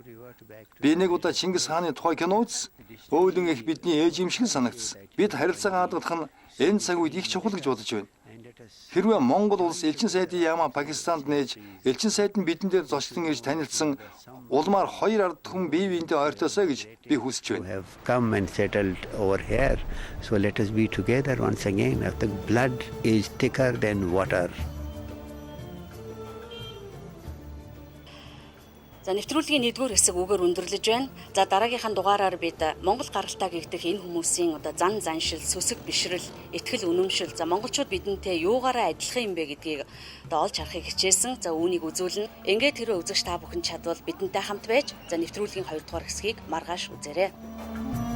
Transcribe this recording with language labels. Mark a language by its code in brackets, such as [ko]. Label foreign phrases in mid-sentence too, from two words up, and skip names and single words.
[mn] Би нэг удаа Чингис хааны тухай кино үзсэн. Өөлөн их бидний ээж юм шиг санагдсан. Бид харилцаагаа хадгалах нь энэ цаг үед их чухал гэж бодож байна. Хэрвээ Монгол улс элчин сайдын яамаа Пакистанд нээж, элчин сайд нь бидэн дээр зочлон ирж танилцсан улмаар хоёр ард хүн бие биенээ ойртоосоо гэж би хүсэж байна. [en] Come and settled over here. So let us be together once again. The blood is thicker than water. [mn] За нэвтрүүлгийн 1-р хэсэг үгээр өндөрлөж байна. За дараагийнхаа дугаараар бид Монгол гаралтай гэгдэх энэ хүмүүсийн одоо зан заншил, сүсэг бишрэл, итгэл үнэмшил, за монголчууд бидэнтэй юугаараа адилхан юм бэ гэдгийг одоо олж харахыг хичээсэн. За үүнийг үзүүлнэ. Ингээд тэрөө үзэгч та бүхэн чадвал бидэнтэй хамт байж за нэвтрүүлгийн 2 дугаар хэсгийг маргааш үзээрэй.